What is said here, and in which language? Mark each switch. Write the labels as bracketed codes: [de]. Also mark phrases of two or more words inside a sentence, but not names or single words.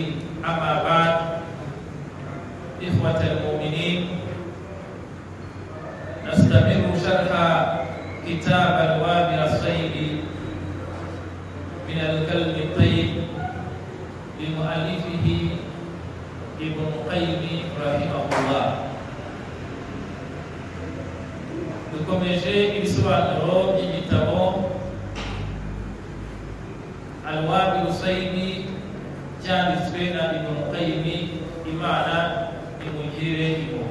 [ar] أما بعد، إخوة المؤمنين، نستمر شرح كتاب الوابل الصيبي من الكلم الطيب لمؤلفه ابن القيم رحمه الله. [rw] dukomeje ibisobanuro by'igitabo Al-Wabil Sayyibi cyanditswe na Ibn Qayyim, Imana imugirire impuhwe.